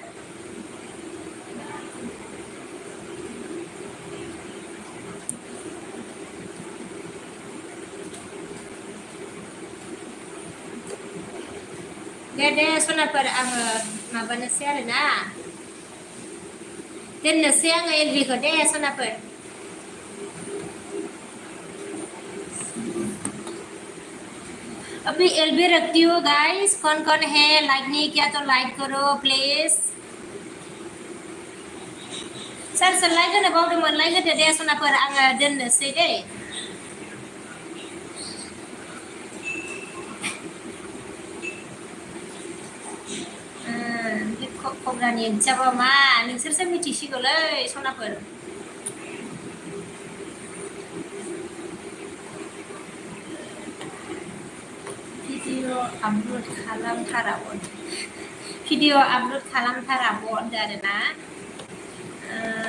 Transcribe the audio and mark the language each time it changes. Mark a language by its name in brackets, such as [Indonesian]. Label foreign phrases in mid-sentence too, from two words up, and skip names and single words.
[Bodo] दे सनाफोर आङो माबानोसै आरोना दोननोसै आङो एलबिखौ दे सनाफोर [Hindi] अभी एलबी रखती हूँ गाइस कौन है लाइक नहीं किया तो लाइक करो प्लीज [Bodo] सोर लाइक होनो बावदोंमोन लाइक होदो दे सनाफोर आङो दोननोसै दे कब्रानि ओंथियाबा मा नोंसोरसो मिथिसिगौलै सनाफोर [English] video upload [Bodo] खालामथाराबो होनदों आरोना